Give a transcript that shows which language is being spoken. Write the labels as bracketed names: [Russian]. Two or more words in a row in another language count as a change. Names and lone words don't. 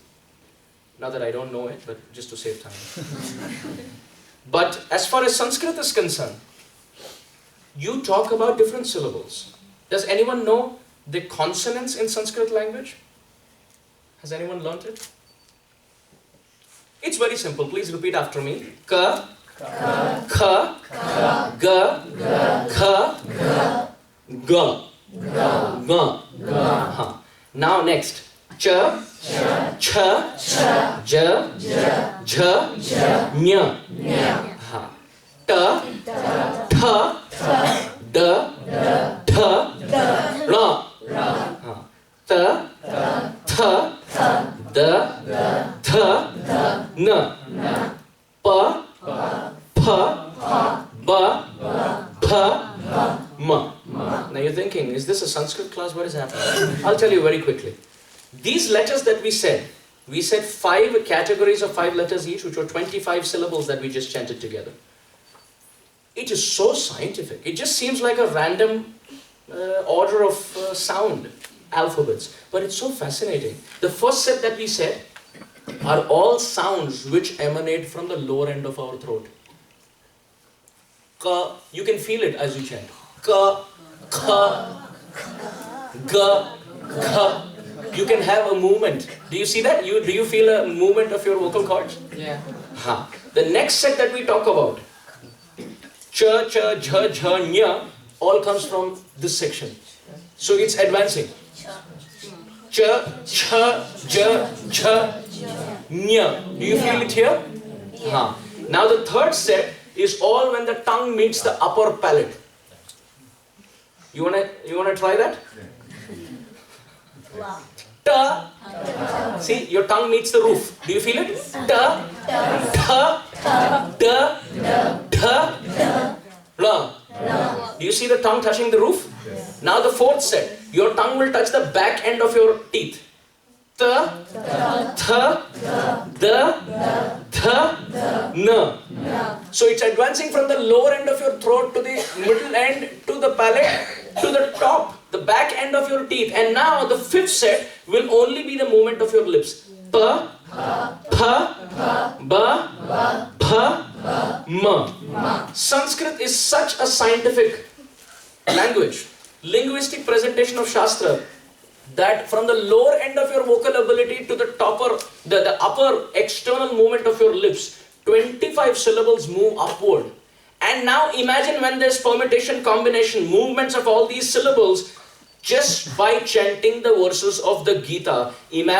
[English] Not that I don't know it, but just to save time. But as far as Sanskrit is concerned, you talk about different syllables. Does anyone know the consonants in Sanskrit language? Has anyone learnt it? It's very simple. Please repeat after me. [Sanskrit] Ka, kha, ga, kha, ga, ga. [English] Now next. [Sanskrit] Cha, cha, ja, jha, nya. Ta, tha, da, tha, ra. Ta, tha, da, tha, na. Pa, pa, ba, pa, ma. [English] Now you're thinking, is this a Sanskrit class? What is happening? I'll tell you very quickly. These letters that we said 5 categories of 5 letters each, which were 25 syllables that we just chanted together. It is so scientific. It just seems like a random order of sound, alphabets. But it's so fascinating. The first set that we said are all sounds which emanate from the lower end of our throat. Ka, you can feel it as you chant. [Sanskrit] Ka, kha, ga, kha. [English] You can have a movement. Do you see that? Do you feel a movement of your vocal cords? Yeah. Ha. The next set that we talk about, [Sanskrit] cha, cha, jha, jha, nya, [English] all comes from this section. So it's advancing. [Sanskrit] Cha, cha, ja, jha, nya. [English] Do you feel it here? Ha. Now the third set is all when the tongue meets the upper palate. You wanna try that? Wow. Ta. See, your tongue meets the roof. Do you feel it? [Sanskrit] Ta, tha, da, tha, la. [English] Do you see the tongue touching the roof? Now the fourth set. Your tongue will touch the back end of your teeth. [Sanskrit] Ta, tha, da, tha, na. [English] So it's advancing from the lower end of your throat to the middle end, to the palate, to the top, the back end of your teeth. And now the fifth set will only be the movement of your lips. [Sanskrit] Pa, pa, ba, pa, ma. [English] Sanskrit is such a scientific language, linguistic presentation of Shastra, that from the lower end of your vocal ability to the upper external movement of your lips, 25 syllables move upward. And now imagine when there's permutation, combination, movements of all these syllables just by chanting the verses of the Gita.